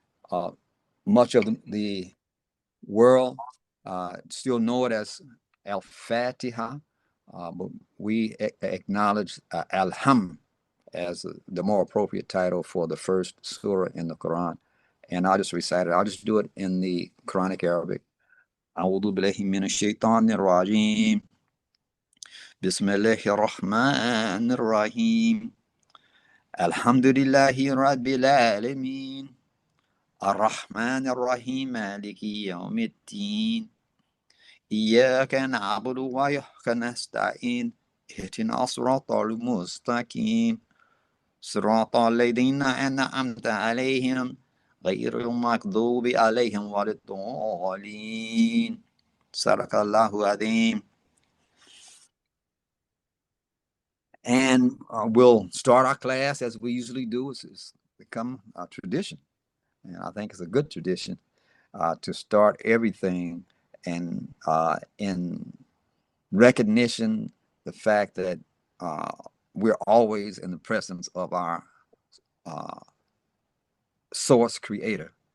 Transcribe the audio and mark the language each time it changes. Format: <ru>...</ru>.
<en>Uh, Much of the world still know it as Al-Fatiha, but we acknowledge Al-Ham as the more appropriate title for the first surah in the Quran. And I'll just recite it. I'll just do it in the Quranic Arabic.</en> <ar>أعوذ بالله من الشيطان الرجيم بسم الله الرحمن الرحيم الحمد لله رب العالمين الرحمن الرحيم مالك يوم الدين إياك نعبد وإياك نستعين اهدنا الصراط المستقيم صراط الذين أنعمت عليهم غير المغضوب عليهم ولا الضالين صدق الله العظيم.</ar> <en>And we'll start our class as we usually do. It's become a tradition. And I think it's a good tradition to start everything and in recognition the fact that uh, we're always in the presence of our uh, source creator.</en>